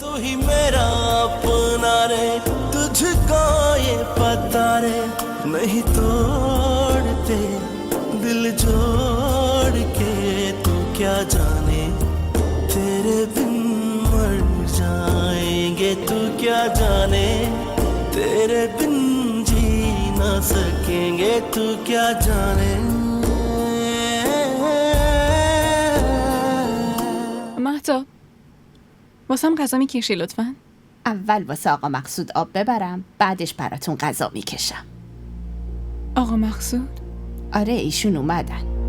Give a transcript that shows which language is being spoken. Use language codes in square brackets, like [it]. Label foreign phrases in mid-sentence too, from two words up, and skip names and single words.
[hi] ही मेरा अपना रे, तुझको ये पता रे, नहीं तोड़ते दिल जोड़ के, तू क्या जाने तेरे बिन मर जाएंगे, तू क्या जाने तेरे बिन जी ना सकेंगे, तू क्या जाने. [fa] مهتاب واسم غذا میکشی لطفاً؟ اول واسه آقا مقصود آب ببرم، بعدش براتون غذا میکشم. آقا مقصود؟ آره ایشون اومدن.